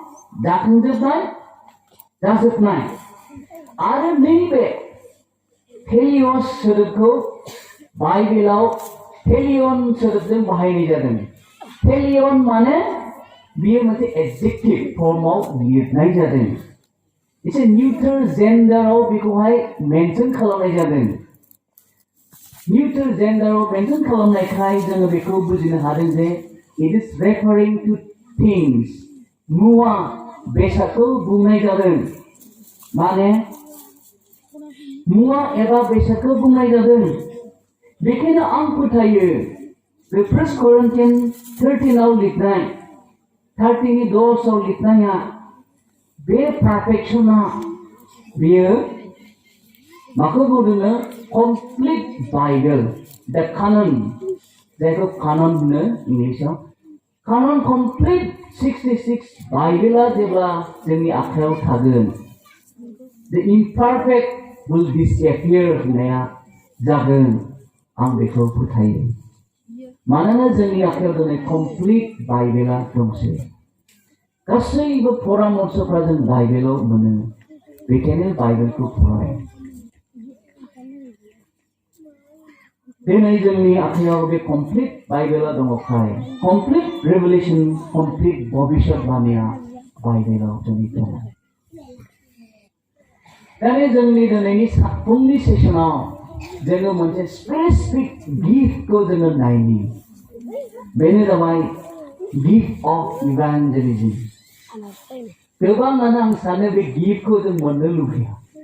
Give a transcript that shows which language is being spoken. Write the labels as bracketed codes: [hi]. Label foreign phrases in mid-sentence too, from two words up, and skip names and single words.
[brx] जाजोबनाय आरो नैबे टेलियस सोदोबखौ बाइबेलाव टेलियन सोदोबजों बाहायनाय जादों टेलियन माने बेयो मोनसे एडजेक्टिभ फर्मआव लिरनाय जादों एसे निउट्रेल जेन्डाराव बेखौहाय मेनसन खालामनाय जादों निउट्रेल जेन्डाराव मेनसन खालामनायखाय जोङो बेखौ बुजिनो हादों जे [en] it is referring to things [brx] मुवा बेसादखौ बुंनाय जादों माने मुवा एबा बेसादखौ बुंनाय जादों बेखायनो आं फोथायो बे फार्स्ट करिन्थियान 13 आव लिरनाय 30 10 आव लिरनाया बे पारफेक्शना बेयो माखौ बुङो [en] complete Bible [brx] दा कानन जायखौ कानन होनो इंलिसाव कानन कमप्लिट 66 बाइबेला जेब्ला जोंनि आखायाव थागोन [en] the imperfect will disappear [brx] होननाया जागोन आं बेखौ फोथायो मानोना जोंनि आखायाव दिनै कमप्लिट बाइबेला दंसै गासैबो परामर्शफ्रा जों बाइबेलाव मोनो बेखायनो बाइबेलखौ फराय दिनै जोंनि आखायाव बे कमप्लिट बाइबेला दङखाय [en] complete revelation [brx] कमप्लिट भबिष्यतबाणीया बाइबेलाव जोंनि दङ दानि जोंनि दिनैनि फुंनि सेसनाव जोङो मोनसे स्पेसिफिक गिफ्टखौ जोङो नायनि बेनो जाबाय [en] gift of evangelism [brx] गोबाङानो आं सानो बे गिफ्टखौ जों मोननो लुबैया